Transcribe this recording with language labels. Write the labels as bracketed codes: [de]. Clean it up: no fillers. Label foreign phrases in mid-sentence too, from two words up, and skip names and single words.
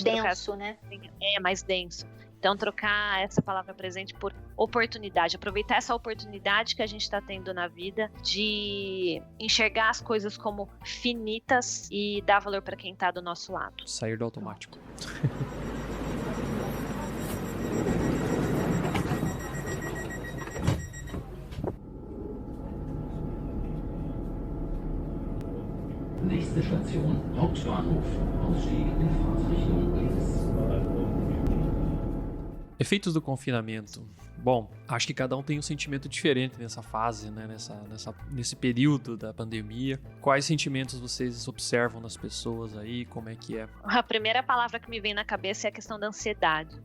[pt] Mais denso, né? Mais denso. Então, trocar essa palavra presente por oportunidade. Aproveitar essa oportunidade que a gente está tendo na vida de enxergar as coisas como finitas e dar valor para quem está do nosso lado. Sair do automático. [de] Nächste Station, Hauptbahnhof. Ausstieg in Fahrtrichtung links. [pt] Efeitos do confinamento. Bom, acho que cada um tem um sentimento diferente nessa fase, né? Nesse período da pandemia. Quais sentimentos vocês observam nas pessoas aí? Como é que é? A primeira palavra que me vem na cabeça é a questão da ansiedade.